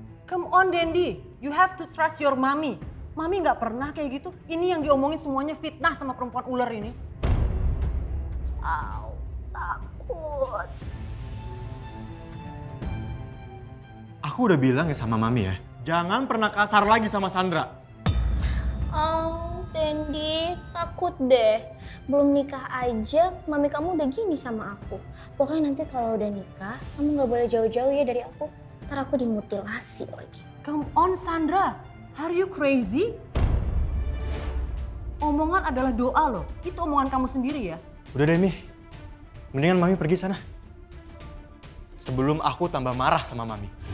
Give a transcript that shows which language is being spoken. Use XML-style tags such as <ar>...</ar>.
<en>Come on Dendi, you have to trust your mommy.</en> <id>Mami nggak pernah kayak gitu. Ini yang diomongin semuanya fitnah sama perempuan ular ini. Au, takut. Aku udah bilang ya sama Mami ya, jangan pernah kasar lagi sama Sandra. Oh, Dendi, takut deh. Belum nikah aja, mami kamu udah gini sama aku. Pokoknya nanti kalau udah nikah, kamu nggak boleh jauh-jauh ya dari aku. Ntar aku dimutilasi lagi.</id> <en>Come on Sandra, are you crazy?</en> <id>Omongan adalah doa loh. Itu omongan kamu sendiri ya. Udah deh, Mi. Mendingan Mami pergi sana. Sebelum aku tambah marah sama Mami.</id>